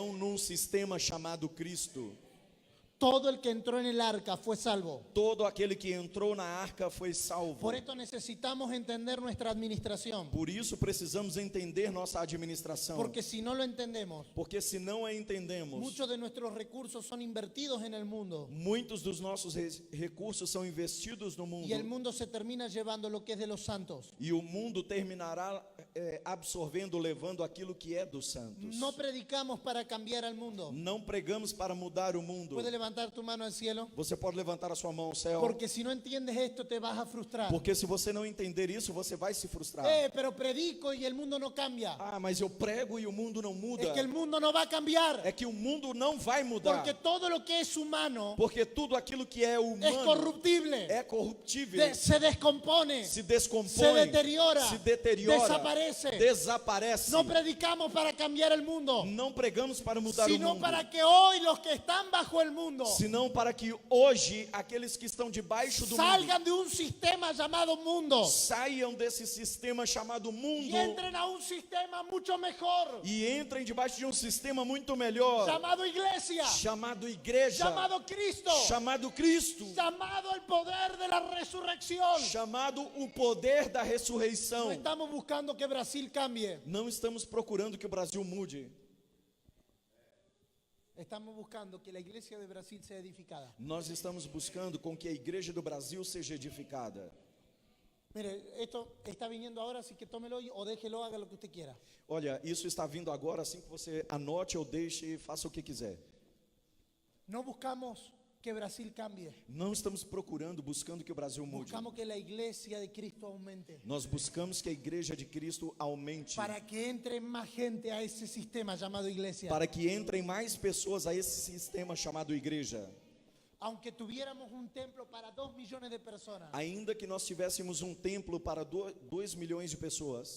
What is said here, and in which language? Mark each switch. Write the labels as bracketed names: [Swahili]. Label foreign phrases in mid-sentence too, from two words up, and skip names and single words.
[Portuguese] e entrarão num sistema chamado Cristo. [Spanish] Todo el que entró en el arca fue salvo. [Portuguese] Todo aquele que entrou na arca foi salvo. [Spanish] Por esto necesitamos entender nuestra administración. [Portuguese] Por isso precisamos entender nossa administração. [Spanish] Porque si no lo entendemos, [Portuguese] Porque se não a entendemos, [Spanish] muchos de nuestros recursos son invertidos en el mundo. [Portuguese] muitos dos nossos recursos são investidos no mundo. [Spanish] Y el mundo se termina llevando lo que es de los santos. [Portuguese] E o mundo terminará absorvendo, levando aquilo que é dos santos. [Spanish] No predicamos para cambiar al mundo. [Portuguese] Não pregamos para mudar o mundo. [Spanish] ¿Puedes levantar tu mano al cielo? [Portuguese] Você pode levantar a sua mão ao céu. [Spanish] Porque si no entiendes esto te vas a frustrar. [Portuguese] Porque se você não entender isso, você vai se frustrar. [Spanish] Pero predico y el mundo no cambia. [Portuguese] Ah, mas eu prego e o mundo não muda. [Spanish] Es que el mundo no va a cambiar. [Portuguese] É que o mundo não vai mudar. [Spanish] Porque todo lo que es humano [Portuguese] Porque tudo aquilo que é [Spanish] es [Portuguese] humano [Spanish] corruptible. [Portuguese] é corruptível. [Spanish] Se descompone. [Portuguese] Se descompõe. [Spanish] Se deteriora. [Portuguese] Se deteriora. [Spanish] Desaparece. [Portuguese] Desaparece. [Spanish] No predicamos para cambiar el mundo, [Portuguese] Não pregamos para mudar o [Spanish] sino [Portuguese] mundo. [Spanish] para que hoy los que están bajo el mundo [Portuguese] Senão para que hoje aqueles que estão debaixo do mundo [Spanish] salgan de un sistema llamado mundo [Portuguese] saiam desse sistema chamado mundo [Spanish] y entren a un sistema mucho mejor [Portuguese] e entrem debaixo de um sistema muito melhor [Spanish] llamado iglesia, [Portuguese] chamado igreja, [Spanish] llamado Cristo, [Portuguese] chamado Cristo, [Spanish] llamado el poder de la resurrección. [Portuguese] chamado o poder da [Spanish] No [Portuguese] ressurreição. [Spanish] estamos buscando que Brasil cambie, [Portuguese] Não estamos procurando que o Brasil mude. [Spanish] estamos buscando que la iglesia de Brasil sea edificada. [Portuguese] Nós estamos buscando com que a igreja do Brasil seja edificada. [Spanish] Mire, esto está viniendo ahora, así que tómelo o déjelo, haga lo que usted quiera. [Portuguese] Olha, isso está vindo agora, assim que você anote ou deixe e faça o que quiser. [Spanish] No buscamos que Brasil cambie. [Portuguese] Não estamos procurando, buscando que o Brasil mude. [Spanish] Buscamos que la iglesia de Cristo aumente. [Portuguese] Nós buscamos que a igreja de Cristo aumente. [Spanish] Para que entre más gente a ese sistema llamado iglesia. [Portuguese] Para que entrem mais pessoas a esse sistema chamado igreja. [Spanish] Aunque tuviéramos un templo para 2 millones de personas, [Portuguese] Ainda que nós tivéssemos um templo para 2 milhões de pessoas,